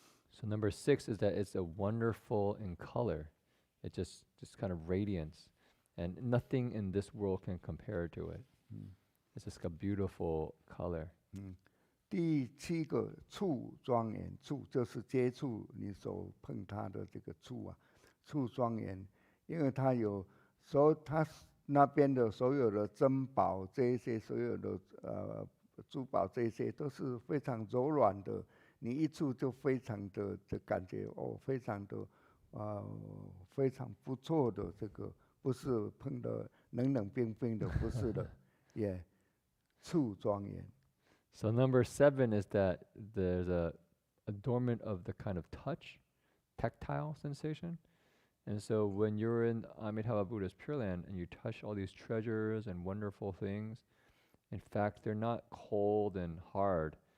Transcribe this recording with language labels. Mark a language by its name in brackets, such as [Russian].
[English] So number 6 is that it's a wonderful in color. It just kind of radiance, and nothing in this world can compare to it. It's just a beautiful color. [Chinese] 第7个触庄严，触就是接触你手碰它的这个触啊，触庄严，因为它有它那边的所有的珍宝，这一些所有的珠宝，这些都是非常柔软的，你一触就非常的感觉非常的非常不错的，这个不是碰的冷冷冰冰的，不是的，也触庄严。 [English] So number 7 is that there's a adornment of the kind of touch, tactile sensation. And so when you're in Amitabha Buddha's Pure Land and you touch all these treasures and wonderful things, in fact, they're not cold and hard.